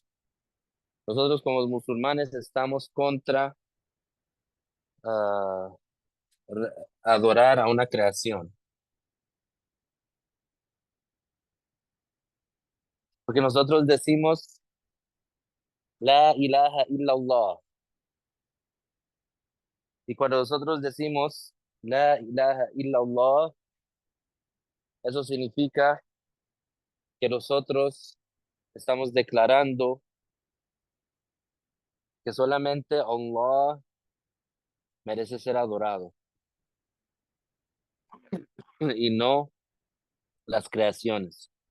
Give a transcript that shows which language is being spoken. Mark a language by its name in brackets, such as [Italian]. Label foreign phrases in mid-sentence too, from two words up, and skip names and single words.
[Spanish] Nosotros como musulmanes estamos contra ah, re- adorar a una creación. Porque nosotros decimos, [Arabic] لا إله إلا الله. [Spanish] Y cuando nosotros decimos, [Arabic] لا إله إلا الله, [Spanish] eso significa que nosotros estamos declarando que solamente Allah merece ser adorado y no las creaciones.